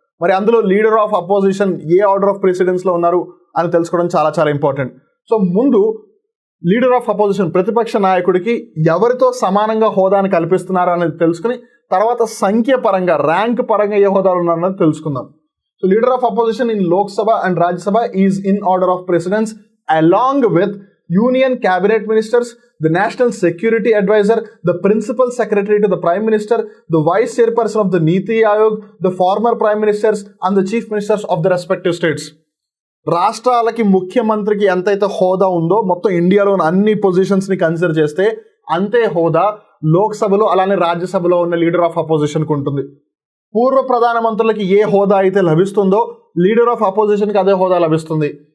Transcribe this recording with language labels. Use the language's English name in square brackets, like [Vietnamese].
[Telugu] మరి అందులో leader of opposition ఏ order of ప్రిసిడెన్స్లో ఉన్నారు అని తెలుసుకోవడం చాలా చాలా ఇంపార్టెంట్. సో ముందు లీడర్ ఆఫ్ అపోజిషన్ ప్రతిపక్ష నాయకుడికి ఎవరితో సమానంగా హోదాని కల్పిస్తున్నారు అనేది తెలుసుకుని తర్వాత సంఖ్య పరంగా ర్యాంక్ పరంగా ఏ హోదాలు ఉన్నారన్నది తెలుసుకుందాం. [English] So leader of opposition in Lok Sabha and Rajya Sabha is in order of precedence along with union cabinet ministers, the National Security Advisor, the Principal Secretary to the Prime Minister, the Vice Chairperson of the Niti Aayog, the former Prime Ministers and the Chief Ministers of the respective states. [Telugu] రాష్ట్రాలకి ముఖ్యమంత్రికి ఎంతైతే హోదా ఉందో మొత్తం ఇండియాలో ఉన్న అన్ని పొజిషన్స్ని consider చేస్తే అంతే హోదా లోక్సభలో అలానే రాజ్యసభలో ఉన్న లీడర్ ఆఫ్ అపోజిషన్కి ఉంటుంది. పూర్వ ప్రధానమంత్రులకి ఏ హోదా అయితే లభిస్తుందో లీడర్ ఆఫ్ అపోజిషన్కి అదే హోదా లభిస్తుంది.